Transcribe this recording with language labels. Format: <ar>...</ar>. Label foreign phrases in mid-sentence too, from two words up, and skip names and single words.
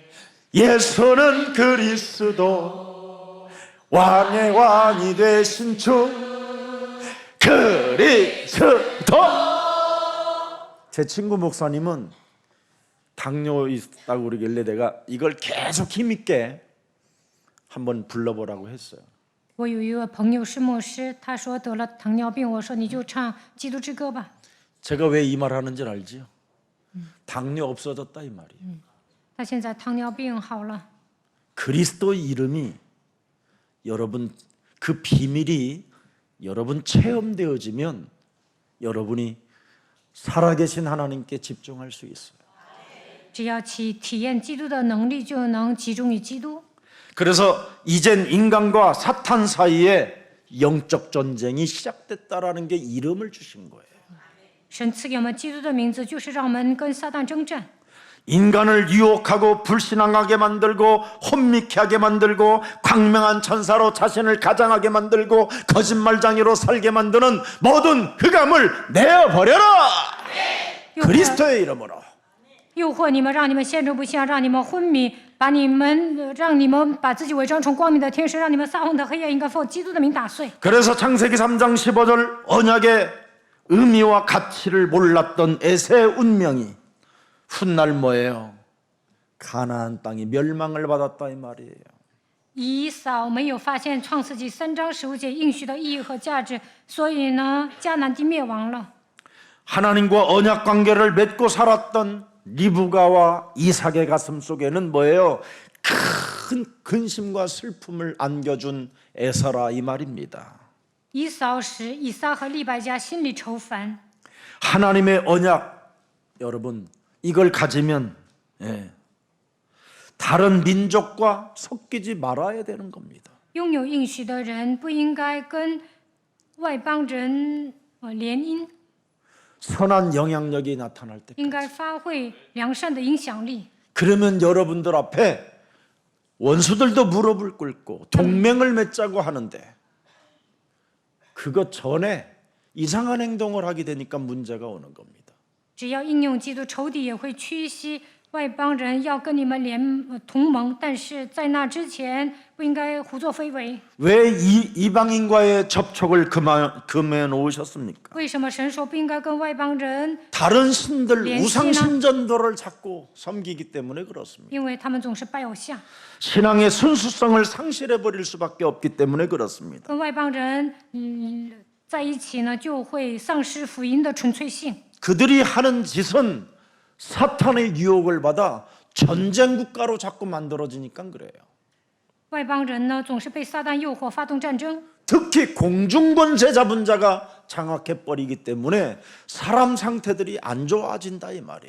<ko>예수는 그리스도 왕의 왕이 되신 주 그리스도. 제 친구 목사님은 당뇨 있다고 그러길래 내가 이걸 계속 힘있게 한번 불러보라고 했어요.</ko> <zh>我有一个朋友是牧师，他说得了糖尿病，我说你就唱《基督之歌》吧。</zh> <ko>제가 왜 이 말 하는지 알지요? 당뇨 없어졌다 이 말이에요.</ko> <zh>他现在糖尿病好了，</zh> <ko>그리스도 이름이 여러분 그 비밀이 여러분 체험되어지면 여러분이 살아계신 하나님께 집중할 수 있어요.</ko> <zh>只要体验基督的能力，就能集中于基督。</zh> <ko>그래서 이젠 인간과 사탄 사이에 영적 전쟁이 시작됐다라는 게 이름을 주신 거예요.</ko> <zh>神赐给我们基督的名字，就是让我们跟撒旦征战。</zh> <ko>인간을 유혹하고 불신앙하게 만들고 혼미케 하게 만들고 광명한 천사로 자신을 가장하게 만들고 거짓말장애로 살게 만드는 모든 흑암을 내어버려라. 그리스도의 이름으로.</ko> <zh>诱惑你们，让你们陷入不幸，让你们昏迷，让你们把自己伪装成光明的天使，让你们撒谎的黑夜，应该奉基督的名打碎。</zh> <ko>그래서 창세기 3장 15절 언약의 의미와 가치를 몰랐던 에세의 운명이 훗날 뭐예요? 가나안 땅이 멸망을 받았다 이 말이에요.</ko> <zh>以扫没有发现创世纪3章15节应许的意义和价值，所以呢，迦南地灭亡了。</zh> <ko>하나님과 언약 관계를 맺고 살았던 리브가와 이삭의 가슴 속에는 뭐예요? 큰 근심과 슬픔을 안겨준 에서라 이 말입니다.</ko> <zh>以扫使以撒和利百加心里愁烦。</zh> <ko>하나님의 언약 여러분 이걸 가지면 다른 민족과 섞이지 말아야 되는 겁니다.</ko> <zh>拥有应许的人不应该跟外邦人联姻，</zh> <ko>선한 영향력이 나타날 때</ko> <zh>应该发挥良善的影响力。</zh> <ko>그러면 여러분들 앞에 원수들도 무릎을 꿇고 동맹을 맺자고 하는데 그것 전에 이상한 행동을 하게 되니까 문제가 오는 겁니다.</ko> <zh>只要应用基督，仇敌也会屈膝。外邦人要跟你们同盟，但是在那之前不应该胡作非为。</zh> <ko>왜 이방인과의 접촉을 금해 놓으셨습니까?</ko> <zh>为什么神说不应该跟外邦人？</zh> <ko>다른 신들</ko> <zh>联系呢？</zh> <ko>우상 신전도를 자꾸 섬기기 때문에 그렇습니다.</ko> <zh>因为他们总是拜偶像，</zh> <ko>신앙의 순수성을 상실해 버릴 수밖에 없기 때문에 그렇습니다.</ko> <zh>跟外邦人在一起呢，就会丧失福音的纯粹性。</zh> <ko>그들이 하는 짓은 사탄의 유혹을 받아 전쟁 국가로 자꾸 만들어지니까 그래요.</ko> <zh>外邦人呢，总是被撒旦诱惑发动战争，</zh> <ko>특히 공중권세 잡은 자가 장악해 버리기 때문에 사람 상태들이 안 좋아진다 이 말이에요.</ko>